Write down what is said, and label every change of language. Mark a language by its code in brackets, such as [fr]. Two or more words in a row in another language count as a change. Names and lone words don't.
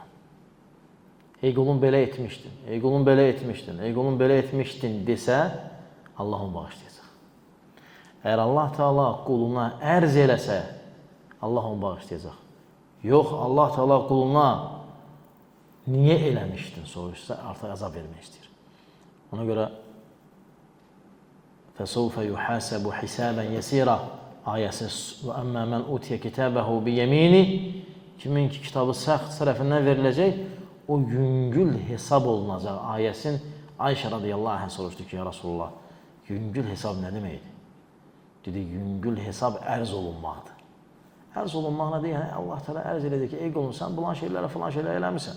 [az] Ey qulum belə etmişdin, ey qulum belə etmişdin, ey qulum belə etmişdin desə, Allah onu bağışlayacaq. Əgər Allah Teala quluna ərz eləsə, Allah onu bağışlayacaq. Yox, Allah Teala quluna niyə eləmişdin soruşsa, artıq əzab vermək istəyir. Ona görə [ar] فَسَوْفَ يُحَاسَبُ حِسَابًا يَسِيرًا [az] ayəsi [ar] وَأَمَّا مَنْ أُوتِيَ كِتَابَهُ بِيَمِينِ [az] kimin ki kitabı sağ tərəfindən veriləcək, o yüngül hesab olunacaq. Ayəsin Ayşə [ar] رضي الله عنه [az] soruşdu ki, [ar] يا رسول الله, [az] yüngül hesab nə deməkdir? Dedi, yüngül hesab ərz olunmaqdır. Ərz olunmaq nədir? Yəni, Allah təala ərz elədi ki, ey qulum, sən bulan şeylərə, filan şeylər eləmirsən.